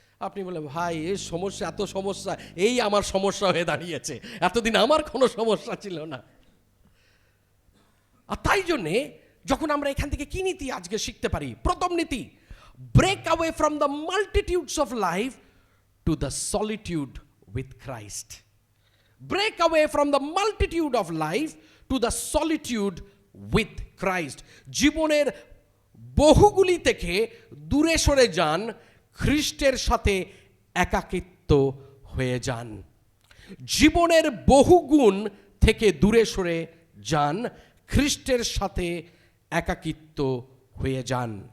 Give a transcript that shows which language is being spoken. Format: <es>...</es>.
<bn>আপনি বলে, ভাই এই সমস্যা, এত সমস্যা, এই আমার সমস্যা হয়ে দাঁড়িয়েছে, এতদিন আমার কোনো সমস্যা ছিল না। আর তাই জন্যে যখন আমরা এখান থেকে কি নীতি আজকে শিখতে পারি? প্রথম নীতি,</bn> <en>Break away from the multitudes of life to the solitude with Christ. Break away from the multitude of life to the solitude with Christ.</en> <bn>জীবনের বহুগুলি থেকে দূরে সরে যান, খ্রিস্টের সাথে একাকিত্ব হয়ে যান। জীবনের বহুগুণ থেকে দূরে সরে যান, খ্রিস্টের সাথে একাকিত্ব হয়ে যান।</bn>